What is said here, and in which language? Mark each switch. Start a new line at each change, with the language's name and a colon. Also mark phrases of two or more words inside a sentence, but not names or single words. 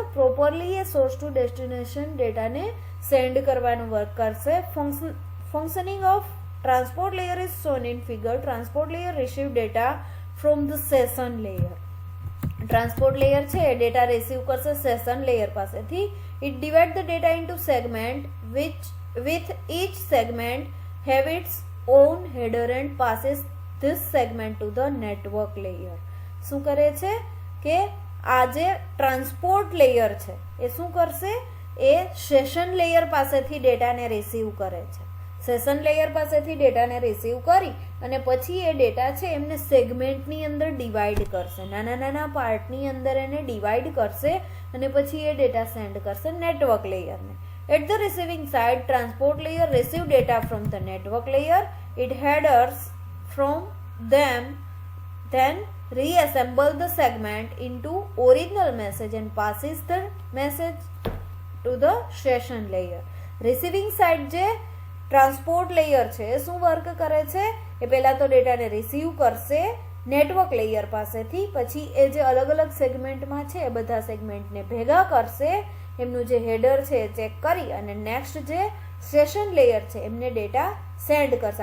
Gujarati: પ્રોપરલી એ
English: source to destination
Gujarati: ડેટાને સેન્ડ કરવાનું વર્ક કરશે.
English: Functioning of transport layer is shown in figure. Transport layer receive data from the session layer. transport layer
Gujarati: છે એ ડેટા રિસીવ કરશે
English: session layer
Gujarati: પાસેથી.
English: It divide the data into segment with each segment have its own header and passes this segment to the network layer.
Gujarati: શું કરે છે કે આ જે
English: transport layer
Gujarati: છે એ શું કરશે, એ
English: session layer
Gujarati: પાસેથી ડેટાને રિસીવ કરે છે.
English: session layer
Gujarati: પાસેથી ડેટાને રિસીવ કરી અને પછી એ ડેટા છે એમને સેગમેન્ટની અંદર ડિવાઈડ કરશે, નાના નાના પાર્ટની અંદર એને ડિવાઈડ કરશે અને પછી એ ડેટા સેન્ડ કરશે
English: network layer. At the receiving side, transport layer receive data from the network layer. It headers from them, then reassemble the segment into original message and passes the message to the session layer. Receiving side
Gujarati: જે
English: transport layer
Gujarati: છે એ શું વર્ક કરે છે, એ પહેલા તો ડેટાને રિસીવ કરશે
English: network layer
Gujarati: પાસેથી, પછી એ જે અલગ અલગ સેગમેન્ટમાં છે એ બધા સેગમેન્ટને ભેગા કરશે, એમનું જે હેડર છે એ ચેક કરી અને નેક્સ્ટ જે
English: session layer
Gujarati: છે એમને ડેટા સેન્ડ કરશે.